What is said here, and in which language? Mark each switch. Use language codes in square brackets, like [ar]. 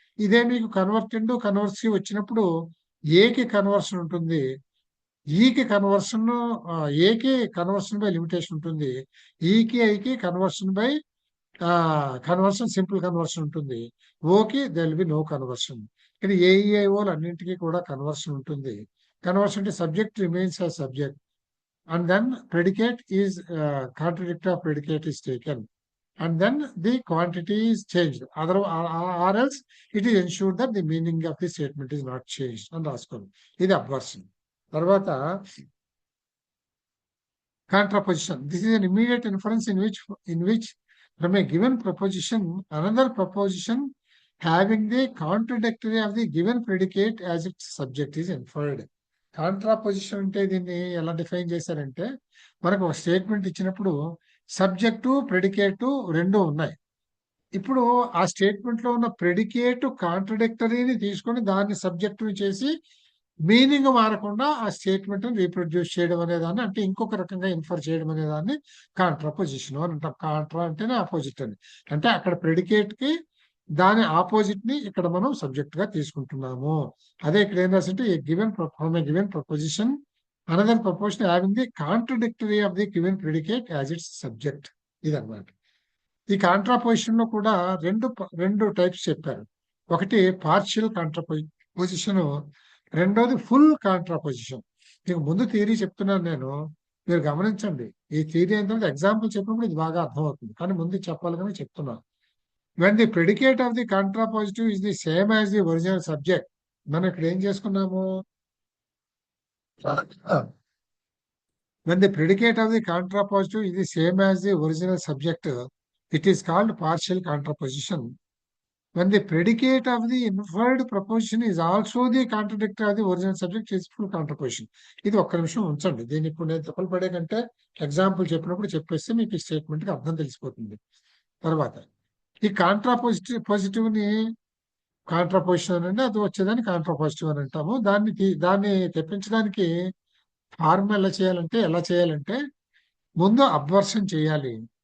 [te] ఇదే మీకు కన్వర్టెండ్ కన్వర్సివ్ వచ్చినప్పుడు ఏకి కన్వర్షన్ ఉంటుంది, ఈకి కన్వర్షన్, ఏకి కన్వర్షన్ బై లిమిటేషన్ ఉంటుంది, ఈకి ఐకి conversion by conversion simple conversion ఉంటుంది, ఓకి [en] There will be no conversion. [te] ఇక్కడ ఏఈఐఓలు అన్నింటికి కూడా కన్వర్షన్ ఉంటుంది. [en] conversion అంటే subject remains as subject and then predicate is contradictory of predicate is taken, and then the quantity is changed, or else it is ensured that the meaning of the statement is not changed and [te] రాసుకోండి. ఇది అబ్వర్షన్. తర్వాత contraposition. [en] This is an immediate inference in which from a given proposition another proposition having the contradictory of the given predicate as its subject is inferred. [te] కాంట్రాపోజిషన్ అంటే దీన్ని ఎలా define చేశారంటే, మనకు ఒక statement ఇచ్చినప్పుడు సబ్జెక్టు ప్రెడికేటు రెండు ఉన్నాయి. ఇప్పుడు ఆ స్టేట్మెంట్ లో ఉన్న ప్రెడికేట్ కాంట్రడిక్టరీని తీసుకొని దాన్ని సబ్జెక్టు చేసి మీనింగ్ మారకుండా ఆ స్టేట్మెంట్ రీప్రొడ్యూస్ చేయడం అనే దాన్ని, అంటే ఇంకొక రకంగా ఇన్ఫర్ చేయడం అనే దాన్ని కాంట్రాపోజిషన్ అని అంటాం. కాంట్రా అంటేనే ఆపోజిట్ అని, అంటే అక్కడ ప్రెడికేట్ కి దాని ఆపోజిట్ ని ఇక్కడ మనం సబ్జెక్ట్ గా తీసుకుంటున్నాము. అదే ఇక్కడ ఏం రాసింటే [en] Given proposition another proposition having the contradictory of the given predicate as its subject. [te] ఇదన్నమాట. ఈ కాంట్రాపోజిషన్ లో కూడా రెండు టైప్స్ చెప్పారు. ఒకటి పార్షియల్ కాంట్రాపోజిషన్, రెండోది ఫుల్ కాంట్రాపోజిషన్. మీకు ముందు థియరీ చెప్తున్నాను నేను, మీరు గమనించండి. ఈ థియరీ ఏంటంటే ఎగ్జాంపుల్ చెప్పినప్పుడు ఇది బాగా అర్థమవుతుంది, కానీ ముందు చెప్పాలి కానీ చెప్తున్నాను. [en] When the predicate of the contrapositive is the same as the original subject, [te] మనం ఇక్కడ ఏం చేసుకున్నాము? [en] When the predicate of the contrapositive is the same as the original subject, it is called partial contraposition. When the predicate of the inferred proposition is also the contradictory of the original subject, it is full contraposition. [te] ఇది ఒక్క నిమిషం ఉంచండి. దీన్ని ఇప్పుడు నేను తప్పులు పడే కంటే ఎగ్జాంపుల్ చెప్పినప్పుడు చెప్పేస్తే మీకు ఈ స్టేట్మెంట్ కి అర్థం తెలిసిపోతుంది. తర్వాత ఈ పాజిటివ్ ని కాంట్రాపోజిషన్ అంటే అది వచ్చేదాన్ని కాంట్రాపాజిటివ్ అని అంటాము. దాన్ని తెప్పించడానికి ఫార్ములా ఎలా చేయాలంటే ముందు అబ్వర్షన్ చేయాలి.